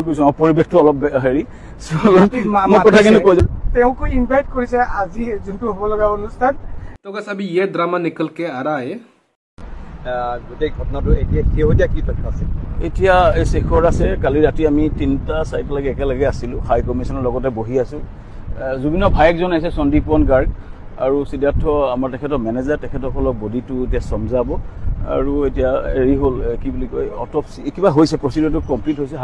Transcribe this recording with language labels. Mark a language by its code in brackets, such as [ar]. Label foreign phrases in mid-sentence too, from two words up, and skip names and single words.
[as] কৈছো পৰিৱেশটো অলপ হেৰি মই কথাখিনি কৈ তেওঁকো ইনভাইট কৰিছে আজি যোনটো হ'ব লগা অনুষ্ঠান। [hi] तो गाइस अभी ये ड्रामा निकल के आ रहा है। [as] গোটেই ঘটনাটো এতিয়া কি তথ্য আছে? এতিয়া এই শেষৰ আছে। কালি ৰাতি আমি 3টা-4টালৈকে একেলগে আছিলোঁ, হাই কমিশ্যনৰ লগতে বহি আছোঁ। জুবিনৰ ভায়েকজন আহিছে সন্দীপন গাৰ্গ আৰু সিদ্ধাৰ্থ আমাৰ তেখেতৰ মেনেজাৰ, তেখেতসকলক বডিটো এতিয়া সমজাব আৰু এতিয়া হেৰি হ'ল কি বুলি কয় অটপচি কিবা হৈছে, প্ৰচিডিউৰটো কমপ্লিট হৈছে।